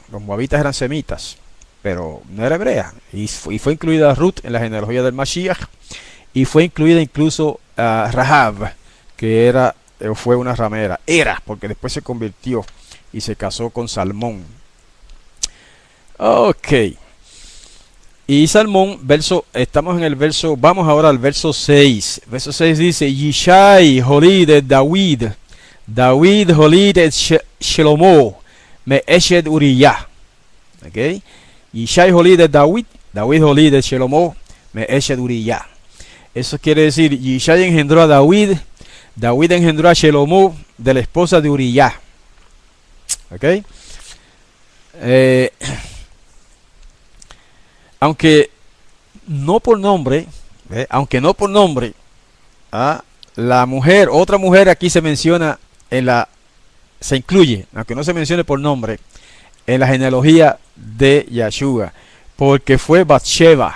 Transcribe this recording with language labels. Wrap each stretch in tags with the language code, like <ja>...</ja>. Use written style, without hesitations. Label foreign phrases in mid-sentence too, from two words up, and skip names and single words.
<es>Los moabitas eran semitas, pero no era hebrea, y fue incluida Ruth en la genealogía del Mashiach, y fue incluida incluso Rahab, que fue una ramera, porque después se convirtió y se casó con Salmón. Ok, y Salmón, estamos en el verso, vamos ahora al verso 6. Verso 6 dice:</es> <he>ישי הוליד את דוד הוליד את שלמה מאשת אוריה. Ok, ישי הוליד את דוד הוליד את שלמה מאשת אוריה.</he> <es>Eso quiere decir, Yishai engendró a David engendró a Shelomo de la esposa de Uriyah. ¿Ok? Aunque no por nombre, la mujer, otra mujer aquí se menciona se incluye, aunque no se mencione por nombre, en la genealogía de Yeshua, porque fue Bathsheba.</es>